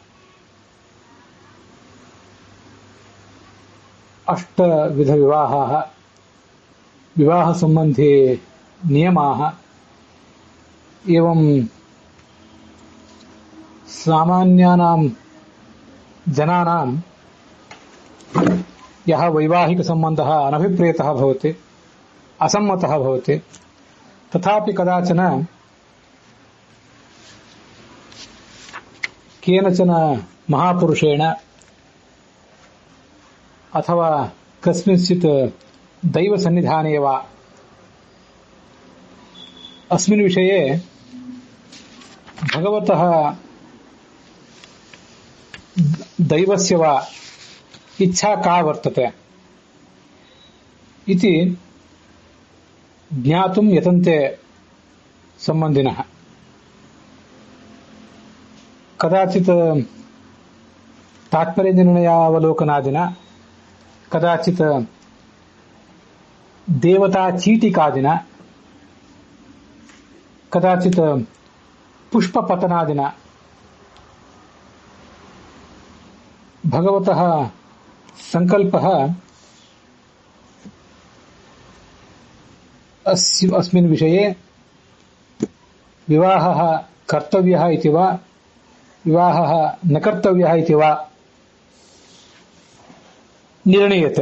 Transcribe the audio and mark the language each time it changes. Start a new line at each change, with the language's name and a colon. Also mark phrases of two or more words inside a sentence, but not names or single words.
Sanskrit: ಅಷ್ಟವಿಧ ವಿವಾಹಾಃ ವಿವಾಹ ಸಂಬಂಧಿ ನಿಯಮಾಃ ಏವಂ ಸಾಮಾನ್ಯಾನಾಂ ಜನಾನಾಂ ಯಹ ವೈವಾಹಿಕ ಸಂಬಂಧಃ ಅನಭಿಪ್ರೇತಃ ಭವತಿ ಅಸಮ್ಮತಃ ಭವತಿ ತಥಾಪಿ ಕದಾಚನ ಕೇನಚನ ಮಹಾಪುರುಷೇಣ ಅಥವಾ ಕಸ್ಮಿಂಶ್ಚಿತ್ ದೈವ ಸನ್ನಿಧಾನೇ ವಾ ಅಸ್ಮಿನ್ ವಿಷಯೇ ಭಗವತಃ ದೈವಸ್ಯ ವಾ ಇಚ್ಛಾ ಕಾ ವರ್ತತೆ ಇತಿ ಜ್ಞಾತುಂ ಯತಂತೆ ಸಂಬಂಧಿನಃ. ಕದಾಚಿತ್ ತಾತ್ಪರ್ಯ ನಿರ್ಣಯಾವಲೋಕನಾದಿನ, ಕದಾಚಿತ್ ದೇವತಾ ಚೀಟಿಕಾದಿನ, ಕದಾಚಿತ್ ಪುಷ್ಪಪತನಾದಿನ ಭಗವತಃ ಸಂಕಲ್ಪಃ अस्मिन् विषये विवाहः कर्तव्यः इति वा विवाहः न कर्तव्यः इति वा निर्णीयते.